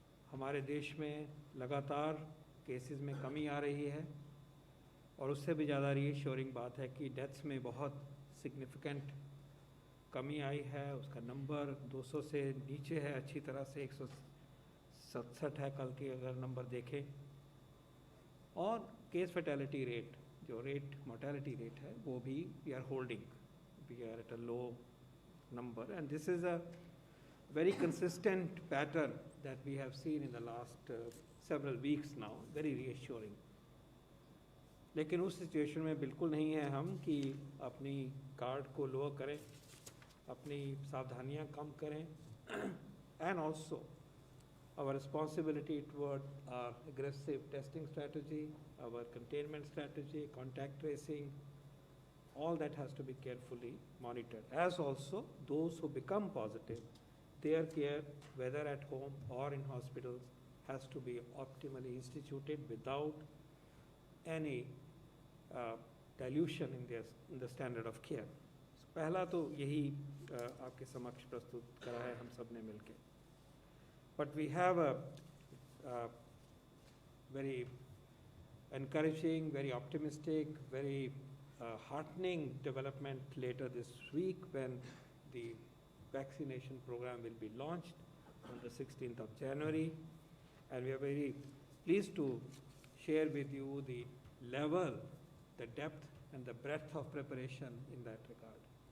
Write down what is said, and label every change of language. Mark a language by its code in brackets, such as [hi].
[hi] हमारे देश में लगातार केसेस में कमी आ रही है, और उससे भी ज़्यादा रीअश्योरिंग बात है कि डेथ्स में बहुत सिग्निफिकेंट कमी आई है। उसका नंबर 200 से नीचे है, अच्छी तरह से 167 है कल की अगर नंबर देखें। [en] और case fatality rate, [hi] जो मोर्टेलिटी रेट है, वो भी [en] We are at a low number, and this is a very consistent pattern that we have seen in the last several weeks now, very reassuring. [hi] लेकिन उस situation में बिल्कुल नहीं है हम कि अपनी गार्ड को लो करें, अपनी सावधानियां कम करें, [en] and also our responsibility toward our aggressive testing strategy, our containment strategy, contact tracing, all that has to be carefully monitored. As also those who become positive, their care, whether at home or in hospitals, has to be optimally instituted without any dilution in the standard of care. [hi] पहला तो यही आपके समक्ष प्रस्तुत करा है हम सब ने मिलके. [en] But we have a very encouraging, very optimistic, very heartening development later this week when the vaccination program will be launched on the 16th of January, and we are very pleased to share with you the level, the depth and the breadth of preparation in that regard.